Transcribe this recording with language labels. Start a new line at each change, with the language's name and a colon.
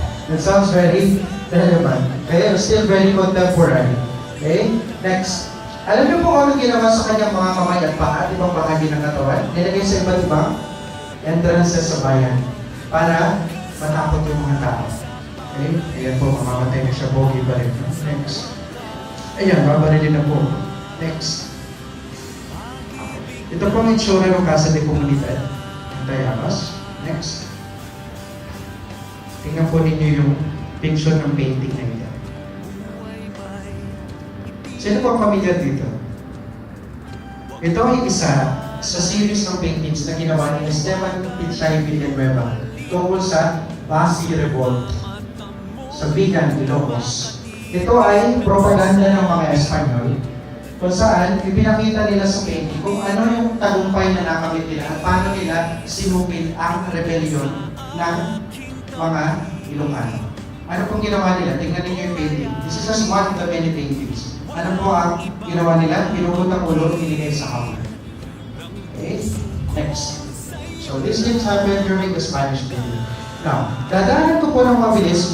English: That sounds very relevant. Okay? Still very contemporary. Okay? Next.
Filipino: Alam niyo po ano ginawa sa kanyang mga kamay at paa, ibang bahagi ng katawan? Nilagay sa iba't ibang entrances sa bayan para matakot yung mga tao. Okay? Ayan po, mamamatay na siya, bogi pa rin. Next. Ayan, babarilin na po. Next. Ito po ang itsura ng Casa de Comunidad ng Tayabas. Next. Tingnan po ninyo yung picture ng painting na ito. Sino po ang pamilya dito? Ito ay isa sa series ng paintings na ginawa ni Esteban Pichay Villanueva tungkol sa Basi Revolt sa Bigan, Ilocos. Ito ay propaganda ng mga Espanyol kung saan ipinakita nila sa painting kung ano yung tagumpay na nakamit nila at paano nila sinupin ang rebellion ng mga Ilocano. Ano pong ginawa nila? Tingnan niyo yung painting.
English: This is just one of the many paintings.
Filipino: Ano po ang ginawa nila? Pinukot ang ulo, ilinigay sa hawla. Okay? Next.
English: So this didn't happen during the Spanish period.
Filipino: Now, dadaanan ko po ng mabilis.